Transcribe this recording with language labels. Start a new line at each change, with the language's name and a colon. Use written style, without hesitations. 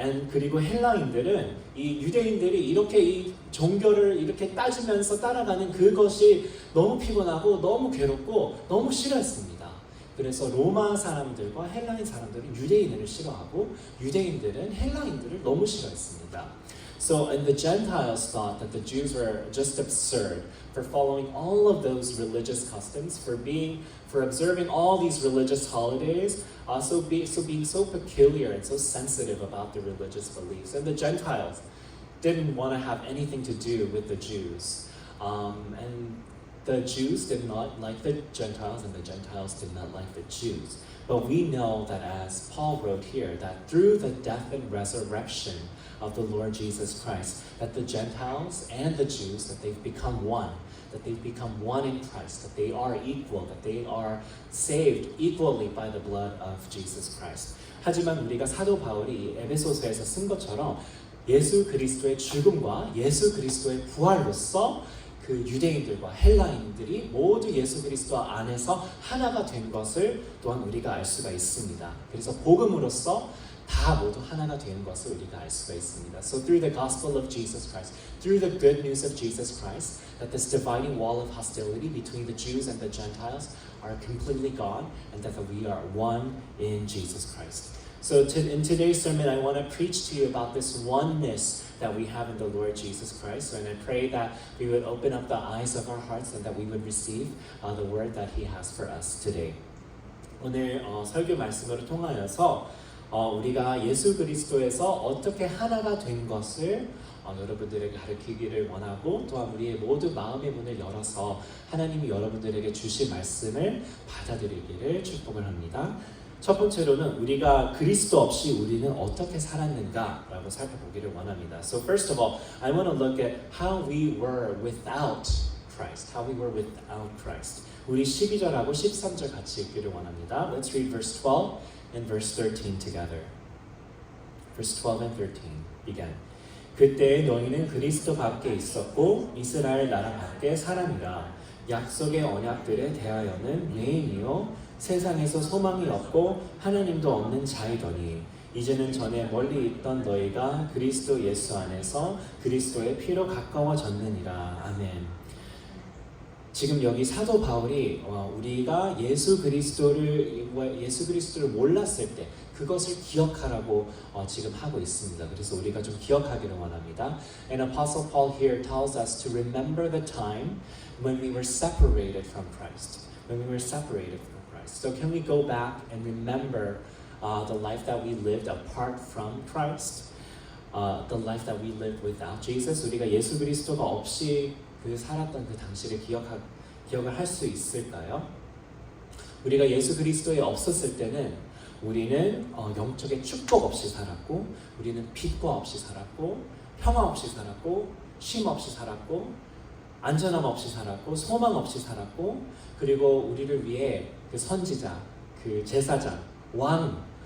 Korean: 그리고 헬라인들은 이 유대인들이 이렇게 이 종교를 이렇게 따지면서 따라가는 그것이 너무 피곤하고 너무 괴롭고 너무 싫어했습니다. 그래서 로마 사람들과 헬라인 사람들은 유대인을 싫어하고 유대인들은 헬라인들을 너무 싫어했습니다.
English: So, and the Gentiles thought that the Jews were just absurd for following all of those religious customs, for observing all these religious holidays, being so peculiar and so sensitive about their religious beliefs. And the Gentiles didn't want to have anything to do with the Jews. And the Jews did not like the Gentiles, and the Gentiles did not like the Jews. But we know that, as Paul wrote here, that through the death and resurrection of the Lord Jesus Christ, that the Gentiles and the Jews, that they've become one in Christ, that they are equal, that they are saved equally by the blood of Jesus Christ.
Korean: 하지만 우리가 사도 바울이 에베소서에서 쓴 것처럼 예수 그리스도의 죽음과 예수 그리스도의 부활로서 그 유대인들과 헬라인들이 모두 예수 그리스도 안에서 하나가 된 것을 또한 우리가 알 수가 있습니다. 그래서 복음으로써 다 모두 하나가 되는 것을 우리가 알 수가 있습니다.
English: So through the gospel of Jesus Christ, through the good news of Jesus Christ, that this dividing wall of hostility between the Jews and the Gentiles are completely gone, and that we are one in Jesus Christ. So in today's sermon, I want to preach to you about this oneness that we have in the Lord Jesus Christ. And I pray that we would open up the eyes of our hearts and that we would receive the word that He has for us today.
Korean: 오늘 설교 말씀으로 통하여서 우리가 예수 그리스도에서 어떻게 하나가 된 것을 여러분들에게 가르치기를 원하고, 또한 우리의 모두 마음의 문을 열어서 하나님이 여러분들에게 주실 말씀을 받아들이기를 축복을 합니다. 첫 번째로는 우리가 그리스도 없이 우리는 어떻게 살았는가라고 살펴보기를 원합니다.
English: So first of all, I want to look at how we were without Christ. How we were without Christ.
Korean: 우리 12절하고 13절 같이 읽기를 원합니다.
English: Let's read verse 12 and verse 13 together. Verse 12 and 13 begin.
Korean: 그때 너희는 그리스도 밖에 있었고 이스라엘 나라 밖에 사람이라. 약속의 언약들에 대하여는 유인이요 세상에서 소망이 없고 하나님도 없는 자이더니 이제는 전에 멀리 있던 너희가 그리스도 예수 안에서 그리스도의 피로 가까워졌느니라. 아멘. 지금 여기 사도 바울이 우리가 예수 그리스도를 몰랐을 때 그것을 기억하라고 지금 하고 있습니다. 그래서 우리가 좀 기억하기를 원합니다.
English: And Apostle Paul here tells us to remember the time when we were separated from Christ. When we were separated from Christ. So can we go back and remember the life that we lived apart from Christ? The life that we lived without Jesus?
Korean: 우리가 예수 그리스도가 없이 그 살았던 그 당시를 기억을 할 수 있을까요? 우리가 예수 그리스도에 없었을 때는 우리는 영적인 축복 없이 살았고, 우리는 빛과 없이 살았고, 평화 없이 살았고, 쉼 없이 살았고, 안전함 없이 살았고, 소망 없이 살았고, 그리고 우리를 위해 그 선지자, 그 제사장, 왕,